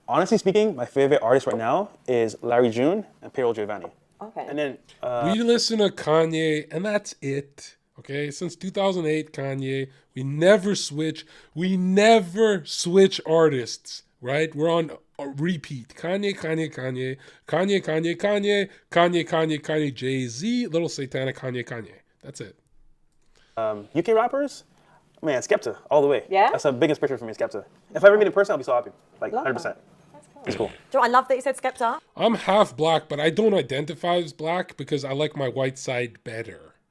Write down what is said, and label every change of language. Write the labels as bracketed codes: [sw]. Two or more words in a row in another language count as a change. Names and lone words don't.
[en] Honestly speaking, my favorite artist right now is Larry June and Payroll Giovanni. Okay. And then... we listen to Kanye, and that's it. Okay? Since 2008, Kanye, we never switch. We never switch artists, right? We're on a repeat. Kanye, Kanye, Kanye. Kanye, Kanye, Kanye. Kanye, Kanye, Kanye. Jay-Z, Little Satanic, Kanye, Kanye. That's it. UK rappers? Man, Skepta, all the way. Yeah? That's the biggest picture for me, Skepta. If I ever meet in person, I'll be so happy. Like, 100%. That's cool. It's cool. Do I love that you said Skepta? I'm half black, but I don't identify as black because I like my white side better.